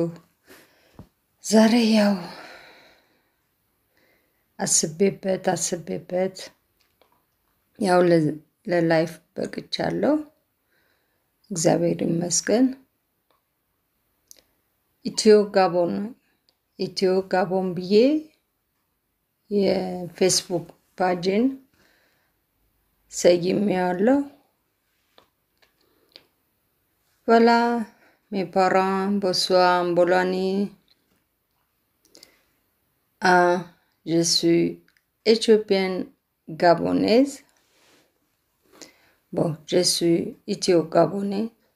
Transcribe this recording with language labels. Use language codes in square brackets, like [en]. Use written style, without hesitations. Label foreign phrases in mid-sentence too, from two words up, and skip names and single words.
[am] ዛሬ ያው አስቤበት ያው ለላይፍ በቅቻለሁ። እግዚአብሔር ይመስገን። ኢትዮ ጋቦን ብዬ የፌስቡክ ፓጅን ሰይሜዋለሁ። [fr] Voilà, mes parents, bonsoir, [am] Bolani. [fr] Je suis éthiopienne gabonaise. Bon, je suis éthio-gabonais.